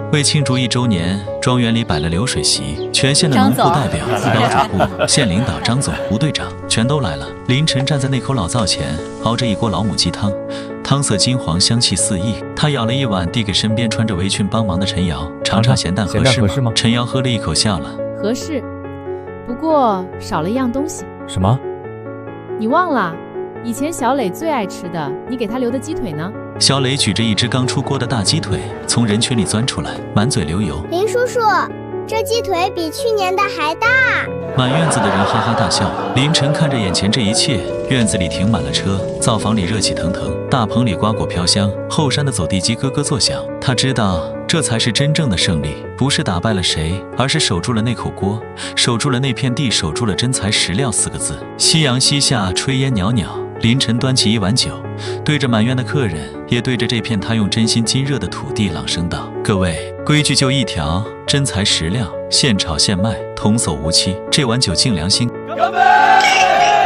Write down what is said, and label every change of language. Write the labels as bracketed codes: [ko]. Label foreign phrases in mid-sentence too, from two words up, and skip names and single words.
[zh] 為慶祝1周年，莊園裡擺了流水席，全縣的農戶代表、輔導主顧、縣領導、張總、吳隊長全都來了。凌晨站在那口老灶前，熬着一鍋老母雞湯，湯色金黃，香氣四溢。他舀了一碗，遞給身邊穿着圍裙幫忙的陳瑤，嘗嘗鹹淡合適嗎？陳瑤喝了一口笑了，合適，不過少了一樣東西。什麼？你忘了，以前小磊最愛吃的，你給他留的雞腿呢？小磊舉着一隻剛出鍋的大雞腿，從人群裡鑽出來，滿嘴流油。林叔叔， 這雞腿比去年的還大。满院子的人哈哈大笑。凌晨看着眼前这一切，院子里停滿了車，灶房裡熱氣騰騰，大棚裡瓜果飄香，後山的走地雞咯咯作響。他知道這才是真正的勝利，不是打敗了誰，而是守住了那口鍋，守住了那片地，守住了真材實料4個字。夕陽西下，炊煙裊裊。凌晨端起一碗酒，對着滿院的客人，也對着這片他用真心金熱的土地朗聲道：各位，規矩就一條，真材實料，現炒現賣，童叟無欺。這碗酒敬良心。乾杯！